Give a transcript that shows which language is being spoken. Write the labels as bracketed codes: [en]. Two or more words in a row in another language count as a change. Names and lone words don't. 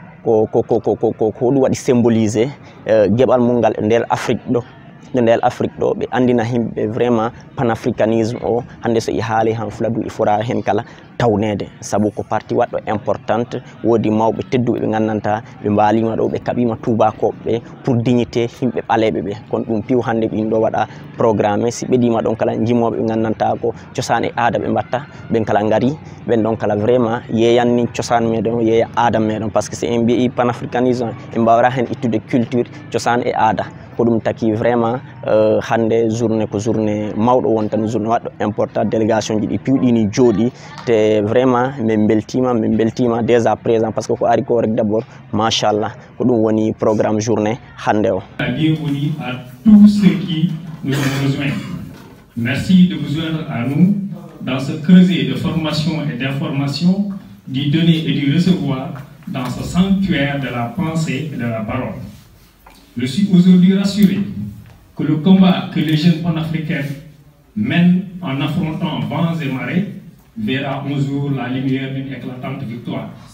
[ff] ko wadi symboliser gebal mungal nder Afrique do be andina himbe [fr] vraiment panafricanisme [ff] o hande so i haali han Fuladu i fora hen kala tawnede sabu ko parti waddo importante wodi mawbe teddube be ngannanta be mbalima do be kabima touba ko be [fr] pour dignité [ff] himbe balebe be kon dum piw hande bi do wada programme si bedima don kala jimobe be ngannanta ko ciosane aada be batta ben kala ngari ben don kala vraiment yeyanni ciosane medon yeya aada medon [fr] parce que c'est un pays panafricanisme [ff] e mbawra hen ittude culture ciosane e aada ko dum taki vraiment hande journée ko journée mawdo won tan journée waddo [fr] important délégation [ff] ji di piwdini jodi te vraiment men beltima [fr] déjà présent parce que [ff] ko ari ko rek d'abord machallah ko dum woni [fr] programme journée [ff] hande o. [fr] Bienvenue à tous ceux qui nous ont rejoints. Merci de vous joindre à nous dans ce creuset de formation et d'information, du donner et du recevoir dans ce sanctuaire de la pensée et de la parole. Je suis aujourd'hui rassuré que le combat que les jeunes panafricains mènent en affrontant vents et marées verra un jour la lumière d'une éclatante victoire.